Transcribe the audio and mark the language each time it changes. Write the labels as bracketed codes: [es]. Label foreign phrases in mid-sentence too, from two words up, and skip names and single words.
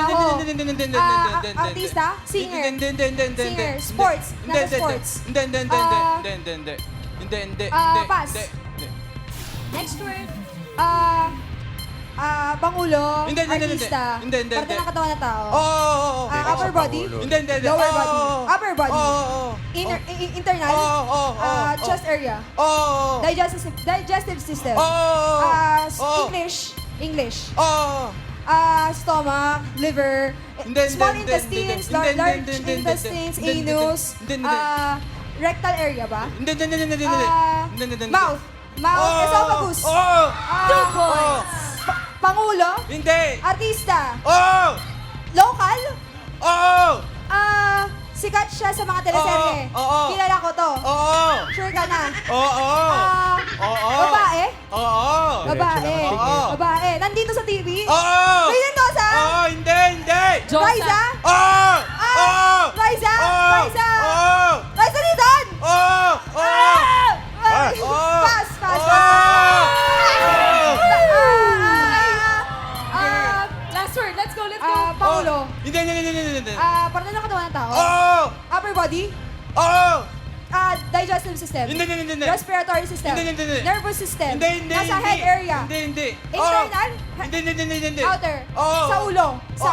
[tl] Hindi, hindi, hindi, hindi, hindi. Artista, singer. Hindi, hindi, hindi, hindi. [en] Singer, sports, [tl] Hindi, nasa hindi, sports. Hindi, hindi, hindi, Ah, hindi, hindi, hindi. Hindi, hindi, hindi. pass. Hindi. [en] Next word. [tl] Pangulo, Hindi, hindi, hindi, artista, hindi, hindi, parte hindi. ng katawan ng tao. Oo, oo, oo. [en] Upper body, [tl] Hindi, hindi, hindi. lower Oo, body, oo, oo. [en] upper body, [tl] Oo, oo, oo. internal, Oo, oo, oo, [en] chest area, [tl] Oo, oo. [en] digestive system, [tl] Oo, oo, oo. English, Oo. [en] stomach, liver, [tl] Hindi, small hindi, intestines, hindi, hindi, large hindi, hindi, intestines, hindi, hindi, anus, hindi, hindi. [en] rectal area ba? [tl] Hindi, hindi, hindi, hindi, hindi. Hindi, hindi, hindi. Mouth, Oo. esophagus, Oo. 2 points. Pangulo, Hindi. artista, Oo. local, Oo. sikat siya sa mga teleserye. Oo, oo. Kilala ko to. Oo. Sure ka na. Oo. Oo. Babae? Oo. Babae. Oo. Babae. Nandito sa TV? Oo. May Mendoza? Oo, hindi, hindi. Raisa? Oo. Oo. Raisa? Oo. Raisa? Oo. Raisa Dizon? Oo. Oo. Ay, Oo. [en] Pass, pass, [tl] Oo. [en] Last word. Let's go, let's go. [tl] Paulo. Hindi, hindi, hindi, hindi, hindi. Parte ng katawan ng tao? Oo. [en] Upper body? [tl] Oo. [en] Digestive system? [tl] Hindi, hindi, hindi, hindi. [en] Respiratory system? [tl] Hindi, hindi, hindi. [en] Nervous system? [tl] Hindi, hindi, Nasa hindi. [en] head area? [tl] Hindi, hindi. Internal? Hindi, hindi, hindi, hindi, hindi. Outer? Oo. Sa ulo? Sa